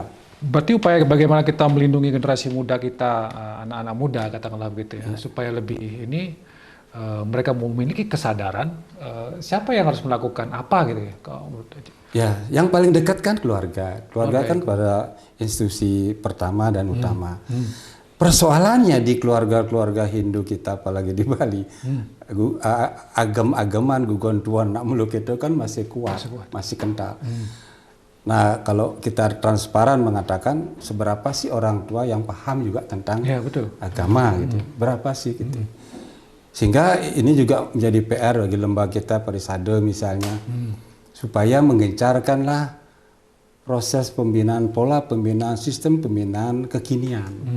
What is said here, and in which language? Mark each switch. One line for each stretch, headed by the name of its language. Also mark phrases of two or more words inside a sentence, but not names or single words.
Indonesian: Berarti upaya bagaimana kita melindungi generasi muda kita, anak-anak muda katakanlah begitu ya, supaya lebih ini mereka memiliki kesadaran siapa yang harus melakukan apa gitu ya. Ya, yang paling dekat kan keluarga. Keluarga kan pada institusi pertama dan utama. Persoalannya di keluarga-keluarga Hindu kita, apalagi di Bali,
Balinese: agam-agaman gugontuan nak meluk
Indonesian: itu kan masih kuat, masih kental. Nah, kalau kita transparan mengatakan seberapa sih orang tua yang paham juga tentang agama gitu, berapa sih gitu. Sehingga ini juga menjadi PR bagi lembaga kita, Parisade misalnya, supaya menggencarkanlah proses pembinaan, pola pembinaan, sistem pembinaan kekinian.